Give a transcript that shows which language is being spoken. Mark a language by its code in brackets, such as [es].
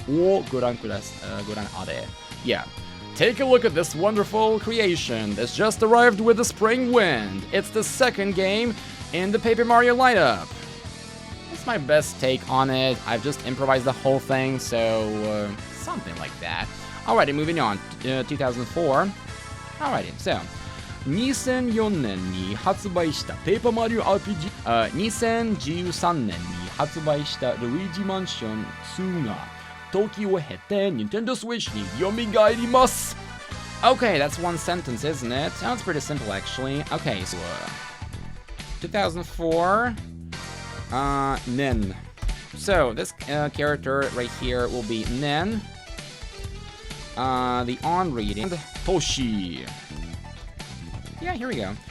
[en] Goran are. Yeah. Take a look at this wonderful creation that's just arrived with the spring wind. It's the second game in the Paper Mario lineup. That's my best take on it. I've just improvised the whole thing, so something like that. Alrighty, moving on. 2004. Alrighty, so [ja] 2004年に発売した Paper Mario RPG、2013年に発売したルイージマンション2が時を経て Nintendo Switch に蘇ります。 [en] Okay, that's one sentence, isn't it? Sounds pretty simple, actually. Okay, so 2004 Nen. So this character right here will be Nen. The on reading, Toshi. Yeah, here we go.